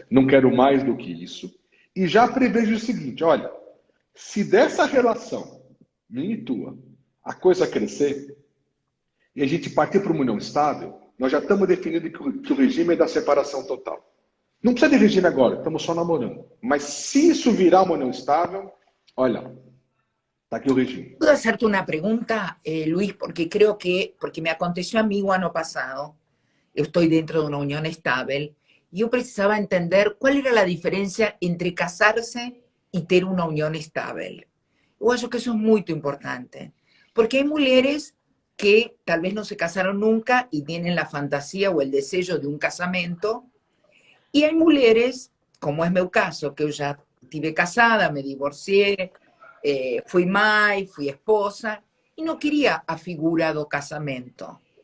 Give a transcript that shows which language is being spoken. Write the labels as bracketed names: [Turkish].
[Portuguese] Não quero mais do que isso. E já prevejo o seguinte, olha, se dessa relação, minha e tua, a coisa crescer, e a gente partir para uma união estável, nós já estamos definindo que o regime é da separação total. Não precisa de regime agora, estamos só namorando. Mas se isso virar uma união estável, olha, está aqui o regime. [Spanish] ¿Puedo hacerte una pregunta, Luis? Porque me aconteció a mí el año pasado. Yo estoy dentro de una unión estable [Portuguese] E eu precisava entender qual era a diferença entre casar-se e ter uma união estável. Eu acho que isso é muito importante, porque há mulheres que talvez não se casaram nunca e têm a fantasia ou o desejo de um casamento, e há mulheres, como é meu caso, que eu já estive casada, me divorciei, fui mãe, fui esposa, e não queria a figura do casamento.